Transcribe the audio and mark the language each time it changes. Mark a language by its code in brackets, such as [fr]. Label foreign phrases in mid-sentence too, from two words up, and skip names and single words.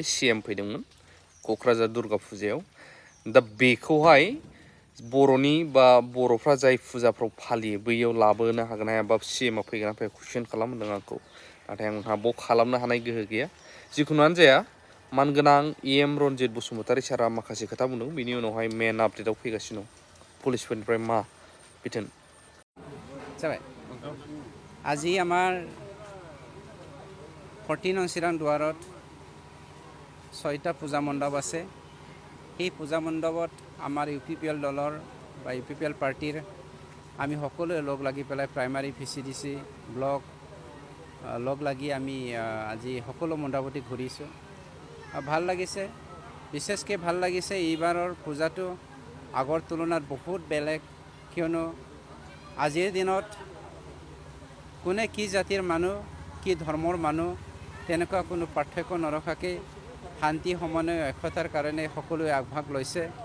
[brx] सीएम फैदोंमोन क'क्राझार दुर्गा फुजायाव दा बेखौहाय बर'नि बा बर'फ्रा जाय फुजाफ्राव फालियो बैयाव लाबोनो हागोन हाया बा सीएमआ फैगोन ना फैया कुइसन खालामदों आंखौ नाथाय आंहा बाव खालामनो हानाय गोहो गैया जिखुनुआनो जाया मानगोनां EM रन्जित बसुमतारी सारा माखासे खोथा बुंदों बिनि उनावहाय मेन आपडेटआव फैगासिनो दं पुलिसफोरनिफ्राय मा बिथोन [as] जाबाय আজি আমাৰ 14 নং চিৰাং দুৱাৰত 6টা পূজা মণ্ডপ আছে সেই পূজা মণ্ডপত আমাৰ UPPL দলৰ বা UPPL পাৰ্টিৰ আমি সকলোৱে লগ লাগি পেলাই প্ৰাইমাৰী VCDC ব্লক লগ লাগি আমি আজি সকলো মণ্ডপতে ঘূৰিছোঁ ভাল লাগিছে বিশেষকৈ ভাল লাগিছে এইবাৰৰ পূজাটো আগৰ তুলনাত বহুত বেলেগ কিয়নো আজিৰ দিনত কোনে কি জাতিৰ মানুহ কি ধৰ্মৰ মানুহ তেনেকুৱা কোনো পাৰ্থক্য নৰখাকৈ শান্তি সমন্বয় ঐক্যতাৰ কাৰণে সকলোৱে আগভাগ লৈছে